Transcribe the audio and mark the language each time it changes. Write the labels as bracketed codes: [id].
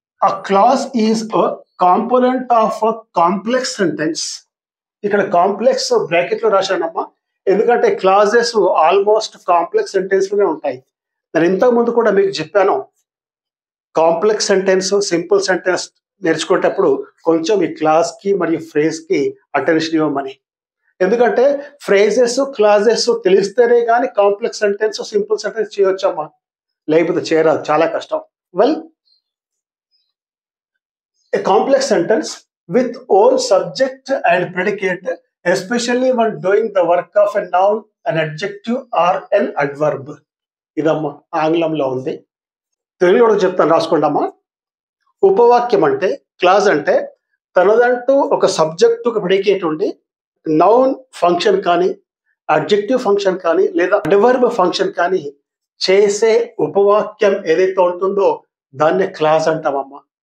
[en] A clause is a component of a complex sentence. [te] ఇక్కడ complex బ్రాకెట్లో రాశానమ్మా. ఎందుకంటే clauses almost complex సెంటెన్స్లోనే ఉంటాయి. నేను ఇంతకుముందు కూడా మీకు చెప్పాను, కాంప్లెక్స్ సెంటెన్స్, సింపుల్ సెంటెన్స్ నేర్చుకునేటప్పుడు కొంచెం ఈ క్లాస్కి మరియు ఫ్రేజ్కి అటెన్షన్ ఇవ్వమని. ఎందుకంటే ఫ్రేజెస్, క్లాజెస్ తెలిస్తేనే కానీ కాంప్లెక్స్ సెంటెన్స్, సింపుల్ సెంటెన్స్ చేయొచ్చమ్మా. లేకపోతే చేయరాదు, చాలా కష్టం. [en] A complex sentence with own subject and predicate, especially when doing the work of a noun, an adjective or an adverb. [te] ఇదమ్మా ఆంగ్లంలో ఉంది. తెలుగులో చెప్తాను, రాసుకోండమ్మా. ఉపవాక్యం అంటే, క్లాజ్ అంటే తనదంటూ ఒక సబ్జెక్ట్, ఒక ప్రెడికేట్ ఉండి నౌన్ ఫంక్షన్ కానీ, అడ్జెక్టివ్ ఫంక్షన్ కానీ, లేదా అడ్వర్బ్ ఫంక్షన్ కానీ చేసే ఉపవాక్యం ఏదైతే ఉంటుందో దాన్నే క్లాజ్ అంటామమ్మా.